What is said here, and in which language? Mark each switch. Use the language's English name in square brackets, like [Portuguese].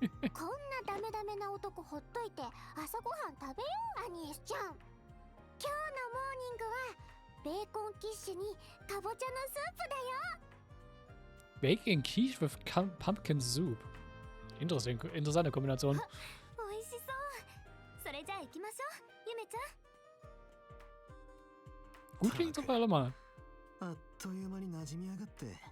[Japanese] こんなダメダメな男ほっといて朝ごはん食べよう、アニエスちゃん。今日のモーニングはベーコンキッシュにかぼちゃのスープだよ。 [English] Bacon quiche with pumpkin soup. [German] Interessante Kombination. [Japanese] 美味しそう。それじゃあ行きましょう、ゆめちゃん。 [German] Gut klingt auf alle mal. [Japanese] あっという間に馴染みやがって。